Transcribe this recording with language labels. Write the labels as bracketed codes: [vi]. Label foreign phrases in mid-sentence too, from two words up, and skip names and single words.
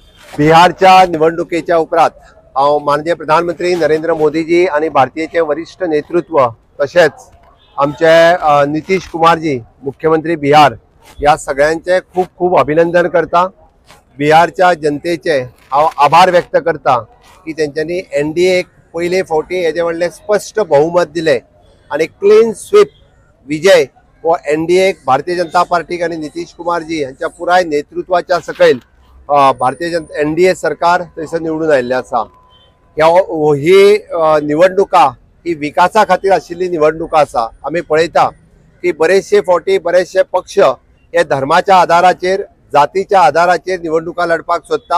[kok] बिहारच्या निवडणुकीच्या उपरांत माननीय प्रधानमंत्री नरेंद्र मोदीजी आणि भारतीयचे वरिष्ठ नेतृत्व तसेच आमचे नितीश कुमारजी मुख्यमंत्री बिहार या सगळ्यांचे खूप खूप अभिनंदन करता। बिहारच्या जनतेचे आभार व्यक्त करता की त्यांनी NDA पहिले फावटी हेजे व्हडले स्पष्ट बहुमत दिले आणि क्लीन स्वीप विजय व NDA भारतीय जनता पार्टी आणि नितीश कुमारजी यांच्या पुराय नेतृत्वाच्या सकयल भारतीय जनता NDA सरकार थंयसर निवडून आयिल्लें आसा। ही निवडणुका ही विकासा खातीर आशिल्ली निवडणुका आसा। आमी पळयता की बरेचशे फावटी बरेचशे पक्ष हे धर्माच्या आधाराचेर जातीच्या आधाराचेर निवडणुका लढपाक सोदता।